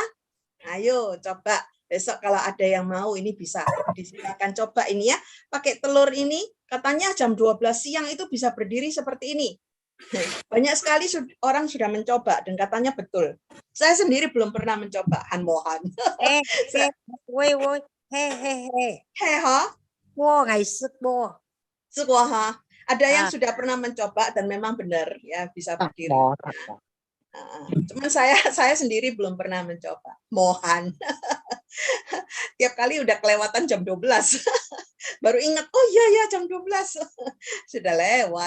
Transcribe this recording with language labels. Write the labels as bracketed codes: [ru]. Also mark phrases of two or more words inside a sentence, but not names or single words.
[id] Ayo coba besok kalau ada yang mau ini bisa disilakan coba ini ya. Pakai telur ini katanya jam 12 siang itu bisa berdiri seperti ini. Banyak sekali orang sudah mencoba dan katanya betul. Saya sendiri belum pernah mencoba Han Mohan. woi, ngày sức bo. Ada yang sudah pernah mencoba dan memang benar ya bisa berdiri. Cuman saya sendiri belum pernah mencoba. Mohan. Tiap kali udah kelewatan jam 12. Baru ingat, oh iya ya jam 12. Sudah lewat.